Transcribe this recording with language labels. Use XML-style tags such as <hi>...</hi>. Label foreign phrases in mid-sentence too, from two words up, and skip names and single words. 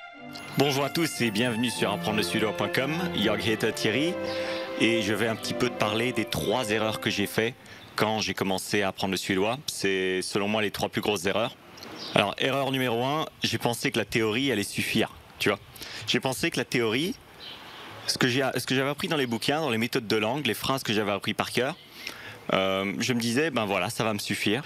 <fr>Bonjour à tous et bienvenue sur apprendresuédois.com,</fr> <sv>jag heter</sv> <fr>Thierry et je vais un petit peu te parler des 3 erreurs que j'ai fait quand j'ai commencé à apprendre le suédois. C'est selon moi les 3 plus grosses erreurs. Alors erreur numéro 1, j'ai pensé que la théorie allait suffire, tu vois. J'ai pensé que la théorie, ce que j'avais appris dans les bouquins, dans les méthodes de langue, les phrases que j'avais appris par cœur, je me disais, ben voilà, ça va me suffire.</fr>